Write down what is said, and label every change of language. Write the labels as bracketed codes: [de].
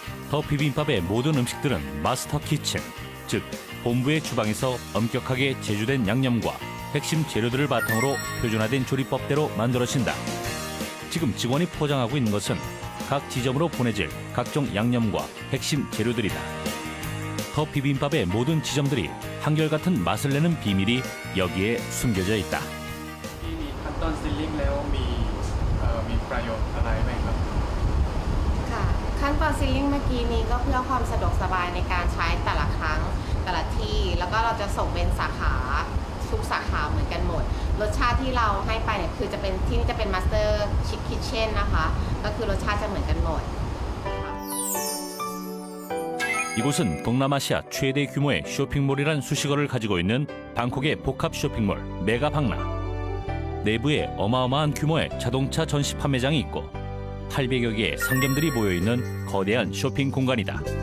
[ko] 더 비빔밥의 모든 음식들은 마스터 키친, 즉 본부의 주방에서 엄격하게 제조된 양념과 핵심 재료들을 바탕으로 표준화된 조리법대로 만들어진다. 지금 직원이 포장하고 있는 것은 각 지점으로 보내질 각종 양념과 핵심 재료들이다. 더 비빔밥의 모든 지점들이 한결같은 맛을 내는 비밀이 여기에 숨겨져 있다. [th] ที่มีขั้นตอนซีลิ่งแล้วมีประโยชน์อะไรไหมครับ ค่ะขั้นตอนซีลิ่งเมื่อกี้นี้ก็เพื่อความสะดวกสบายในการใช้แต่ละครั้งแต่ละที่แล้วก็เราจะส่งเป็นสาขาทุกสาขาเหมือนกันหมดรสชาติที่เราให้ไปเนี่ยคือจะเป็นที่นี่จะเป็นมาสเตอร์ชิคคิทเช่นนะคะก็คือรสชาติจะเหมือนกันหมด [ko] 이곳은 동남아시아 최대 규모의 쇼핑몰이란 수식어를 가지고 있는 방콕의 복합 쇼핑몰 메가박나. 내부에 어마어마한 규모의 자동차 전시 판매장이 있고 800여 개의 상점들이 모여있는 거대한 쇼핑 공간이다.